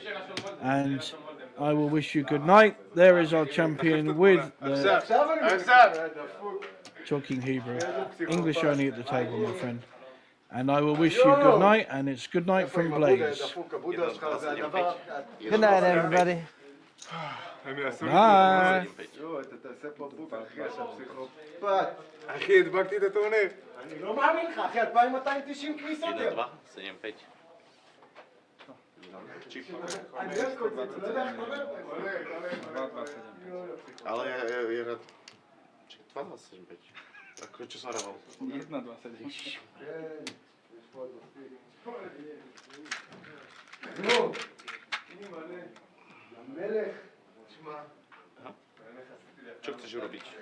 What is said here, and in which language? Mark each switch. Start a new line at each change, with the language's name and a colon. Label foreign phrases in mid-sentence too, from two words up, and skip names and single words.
English: And I will wish you good night. There is our champion with the talking Hebrew. English only at the table, my friend. And I will wish you good night, and it's good night from Blaze. Good night, everybody. Bye.
Hebrew: אחי, הדבקתי את הטורניר. אני לא מאמין לך, אחי, 2290 כניסות. סיים פייג'.
Slovak: Ale je rád. Čak 2,75. Ako čo som hraval? 1,27. Čo chceš urobiť?